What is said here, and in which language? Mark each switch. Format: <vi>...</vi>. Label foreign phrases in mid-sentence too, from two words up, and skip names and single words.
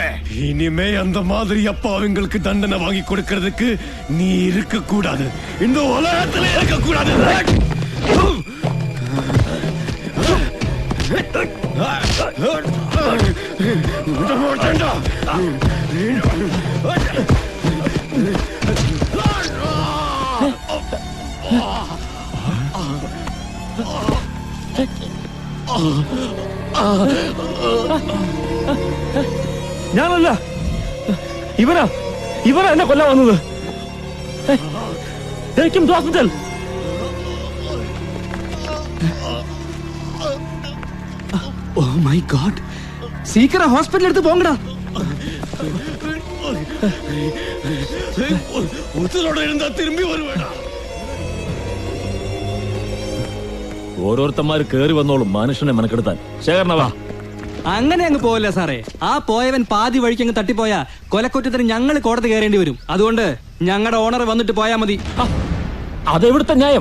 <ta>இனிமே அந்த மாதிரி அப்பா அவங்களுக்கு தண்டனை வாங்கி கொடுக்கறதுக்கு நீ இருக்க கூடாது, இந்த உலகத்துல இருக்க கூடாது. விட மாட்டேன்டா.</ta> <ml>ഞാനല്ല, ഇവരാ എന്നെ കൊല്ലാൻ വന്നത്. ഹോസ്പിറ്റൽ.</ml> <en>Oh my God,</en> <ta>சீக்கிரம் ஹாஸ்பிடல் எடுத்து போங்கடா. ஒருத்தரோட இருந்தா திரும்பி வருவேடா.</ta> <ml>ഓരോരുത്തന്മാര് കേറി വന്നോളും മനുഷ്യനെ മെനക്കെടുത്താൻ. ശേഖരനവാ. അങ്ങനെ അങ്ങ് പോവല്ല സാറേ. ആ പോയവൻ പാതി വഴിക്ക് അങ്ങ് തട്ടിപ്പോയാ കൊലക്കുറ്റത്തിന് ഞങ്ങൾ കോടതി കയറേണ്ടി വരും. അതുകൊണ്ട് ഞങ്ങളുടെ ഓണർ വന്നിട്ട് പോയാ മതി. അതെവിടുത്തെ ന്യായം?</ml>